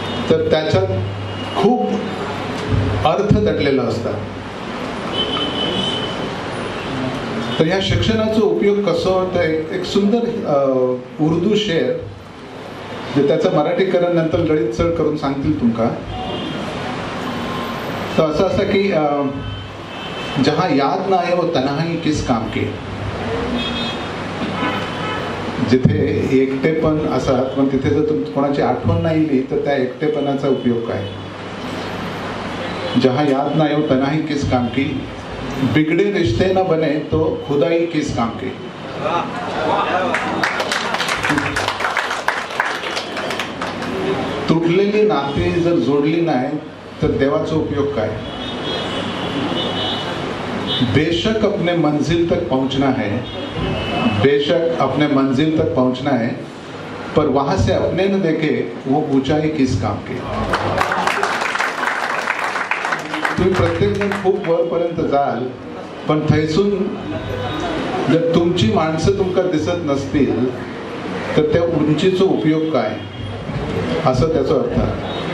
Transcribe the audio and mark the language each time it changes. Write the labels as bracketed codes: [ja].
[mr] तर त्याच्यात खूप अर्थ दडलेला असतात. तर ह्या शिक्षणाचा उपयोग कसं होतं, एक सुंदर उर्दू शेर जे त्याचं मराठीकरण नंतर ललित सर करून सांगतील तुमका. तर असं की [hi] जहाँ याद ना आए वो तन्हाई किस काम की. [mr] जिथे एकटेपण असतात पण तिथे जर कोणाची आठवण नाही येईल तर त्या एकटेपणाचा उपयोग काय. [hi] जहाँ याद ना आए वो तन्हाई किस काम की, बिगड़े रिश्ते न बने तो खुदाई किस काम की. [mr] तुटलेली नाती जर जोडली नाही तर देवाचा उपयोग काय. [hi] बेशक अपने मंजिल तक पहुंचना है, बेशक अपने मंजिल तक पहुंचना है, पर वहां से अपने न देखे वो ऊंचाई किस काम की. [mr] तुम्ही प्रत्येक जण खूप वरपर्यंत जाल पण थैसून जर तुमची माणसं तुमका दिसत नसतील तर त्या उंचीचा उपयोग काय, असं त्याचा अर्थ आहे.